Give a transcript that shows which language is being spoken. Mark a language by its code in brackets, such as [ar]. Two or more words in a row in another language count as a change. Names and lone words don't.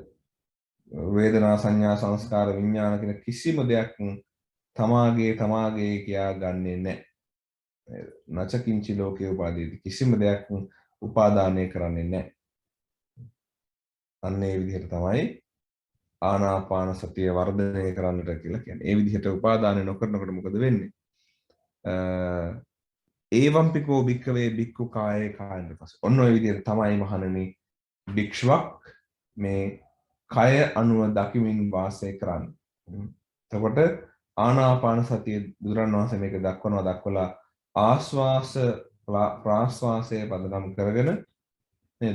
[si] වේදනා සංඥා සංස්කාර විඥාන කියන කිසිම දෙයක් තමාගේ කියා ගන්නෙ නැහැ. [pi] නචකින්චි ලෝකේ උපාදීති. [si] කිසිම දෙයක් උපාදානය කරන්නේ නැහැ. අන්න ඒ විදිහට තමයි ආනාපාන සතිය වර්ධනය කරන්නට කියලා කියන්නේ. ඒ විදිහට උපාදානය නොකරනකොට මොකද වෙන්නේ? [pi] ඒවම්පිකෝ භික්කවේ භික්ඛු කායේ කායන පස්ස. [si] ඔන්න ඔය විදිහට තමයි මහණෙනි භික්ෂුවක් මේ කය අනුව දකිමින් වාසය කරන්නේ. එතකොට ආනාපාන සතිය බුදුරන් වහන්සේ මේක දක්වලා ආස්වාස ප්‍රාස්වාසය පදනම් කරගෙන නේද?